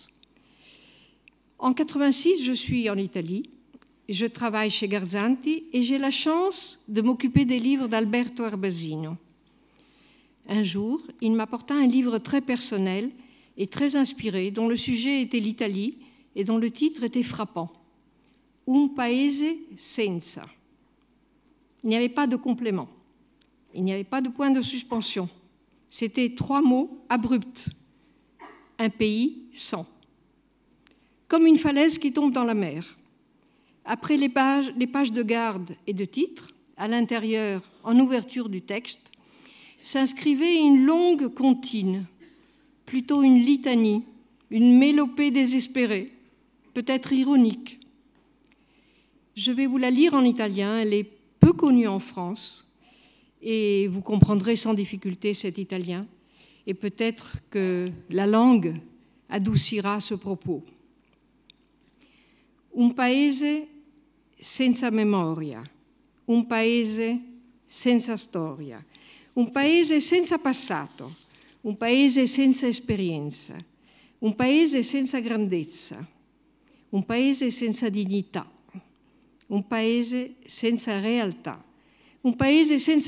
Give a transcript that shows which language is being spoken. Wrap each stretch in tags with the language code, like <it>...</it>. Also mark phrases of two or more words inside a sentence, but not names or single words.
<fr>En 86, je suis en Italie. Je travaille chez Garzanti et j'ai la chance de m'occuper des livres d'Alberto Arbasino. Un jour, il m'apporta un livre très personnel et très inspiré, dont le sujet était l'Italie et dont le titre était frappant. Un paese senza. Il n'y avait pas de complément. Il n'y avait pas de point de suspension. C'était 3 mots abrupts. Un pays sans. Comme une falaise qui tombe dans la mer. Après les pages de garde et de titres, à l'intérieur, en ouverture du texte, s'inscrivait une longue comptine, plutôt une litanie, une mélopée désespérée, peut-être ironique. Je vais vous la lire en italien, elle est peu connue en France et vous comprendrez sans difficulté cet italien et peut-être que la langue adoucira ce propos.</fr> <it>Un paese senza memoria, un paese senza storia, un paese senza passato, un paese senza esperienza, un paese senza grandezza, un paese senza dignità, un paese senza realtà, un paese senza</it>